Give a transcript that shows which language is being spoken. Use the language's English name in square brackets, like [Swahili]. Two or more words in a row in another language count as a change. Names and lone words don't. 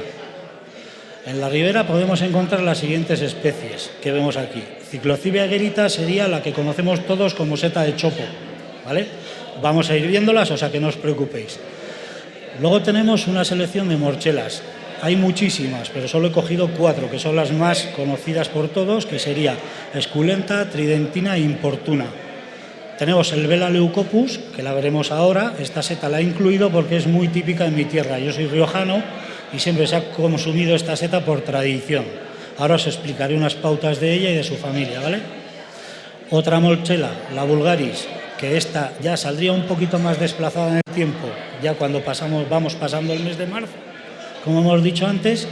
[Spanish] En la ribera podemos encontrar las siguientes especies que vemos aquí. Cyclocibe aegerita sería la que conocemos todos como seta de chopo, ¿vale? Vamos a ir viéndolas, o sea que no os preocupéis. Luego tenemos una selección de morchelas. Hay muchísimas, pero solo he cogido 4, que son las más conocidas por todos, que sería esculenta, tridentina e importuna. Tenemos el Vela leucopus, que la veremos ahora. Esta seta la he incluido porque es muy típica en mi tierra. Yo soy riojano y siempre se ha consumido esta seta por tradición. Ahora os explicaré unas pautas de ella y de su familia, ¿vale? Otra morchela, la vulgaris, que esta ya saldría un poquito más desplazada en el tiempo, ya cuando vamos pasando el mes de marzo, como hemos dicho antes.